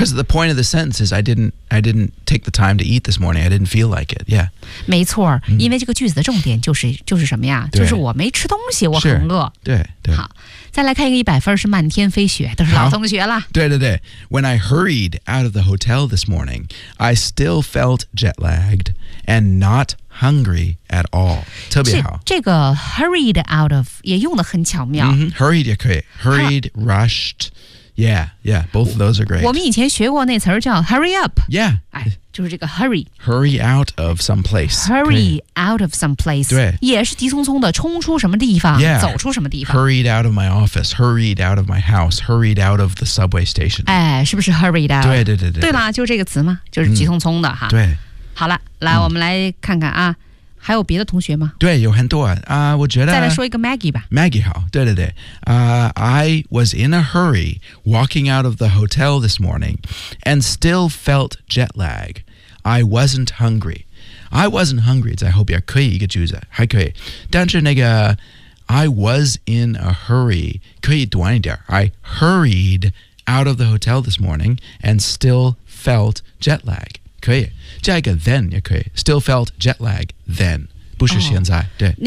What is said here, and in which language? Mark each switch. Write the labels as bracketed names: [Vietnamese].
[English] Because the point of the sentence is I didn't take the time to eat this morning. I didn't feel like it. Yeah. [Chinese] 没错、嗯，因为这个句子的重点就是什么呀？就是我没吃东西，我很饿。对。好。再来看一个100分是漫天飞雪，都是老同学了。对。 [English] When I hurried out of the hotel this morning, I still felt jet-lagged and not hungry at all. [Chinese] 特别好。这个 hurried out of 也用得很巧妙。 Mm-hmm, hurried 也可以。 [English] Hurried, rushed. Yeah, both of those are great. [Chinese] 我们以前学过那词叫 hurry up. [English] Yeah. [Chinese] 哎就就是这个 hurry [English] hurry out of some place hurry out of some place [Chinese] 对也是急匆匆的冲出什么地方、 [English] yeah. [Chinese] 走出什么地方 [English] hurried out of my office hurried out of my house hurried out of the subway station [Chinese] 哎是不是 hurried out 对对对 对, 对, 对吧就这个词嘛就是急匆匆的哈、嗯、对好了来、嗯、我们来看看啊还有别的同学吗对有很多啊、我觉得再来说一个 Maggie 吧 [English] Maggie [Chinese] 好对对对、 [English] I was in a hurry walking out of the hotel this morning and still felt jet lag I wasn't hungry I wasn't hungry [Chinese] 在后边可以一个句子还可以但是那个 [English] I was in a hurry [Chinese] 可以短一点 [English] I hurried out of the hotel this morning and still felt jet lag [Chinese] 可以加一个 [English] then [Chinese] 也可以 [English] still felt jet lag then [Chinese] 不是现在、哦、对